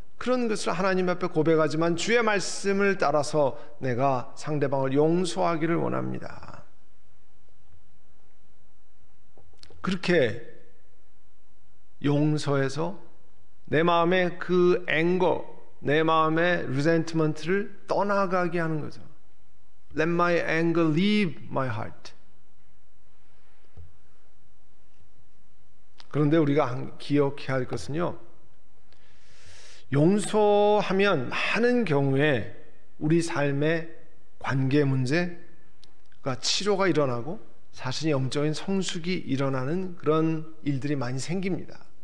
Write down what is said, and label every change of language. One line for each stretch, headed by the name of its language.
Korean: 그런 것을 하나님 앞에 고백하지만 주의 말씀을 따라서 내가 상대방을 용서하기를 원합니다. 그렇게 용서해서 내 마음의 그 앵거, 내 마음의 resentment를 떠나가게 하는 거죠.
English: Let my anger leave my heart.
Korean: 그런데 우리가 기억해야 할 것은요, 용서하면 많은 경우에 우리 삶의 관계 문제가 치료가 일어나고 자신의 영적인 성숙이 일어나는 그런 일들이 많이 생깁니다.